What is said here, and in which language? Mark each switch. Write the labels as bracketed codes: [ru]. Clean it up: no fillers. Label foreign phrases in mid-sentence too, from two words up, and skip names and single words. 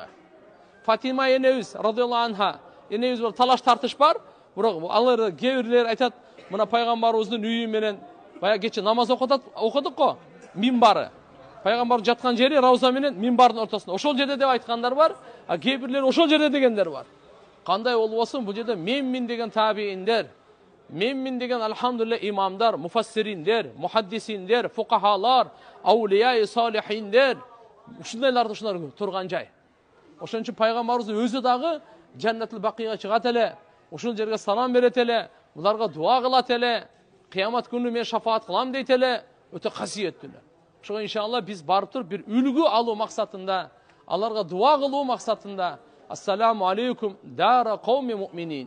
[ky] Фатима энебиз [ar] رضي الله عنها [ky] энебиз бол талаш тартыш бар, бирок алар кээ айтат, мына пайгамбарыбыздын үйү менен бая кече намаз окудук го, минбары. Пайгамбар жаткан жери Рауза менен минбардын ортосунда. Ошол жерде деп айткандар бар, а кээ бирлер ошол жерде дегендер бар. Кандай болбосун, бул жерде менмин деген табииндер, Menmin деген alhamdulillah имамлар, муфассиринлер, мухаддисинлер, фукахалар, авлия-и солихинлер, ушундайларды ушулар турган жай. Ошон үчүн пайгамбарыбыз өзү дагы Жаннатул Бакыйга чыгат эле, ушул жерге салам берет эле, буларга дуа кылат эле, кыямат күнү мен шафаат кылам дейт эле, өтө касиеттүүлөр. Ошого иншалла биз барып туруп бир үлгү алуу максатында, аларга дуа кылуу максатында, [ar] السلام عليكم دار قوم مؤمنين.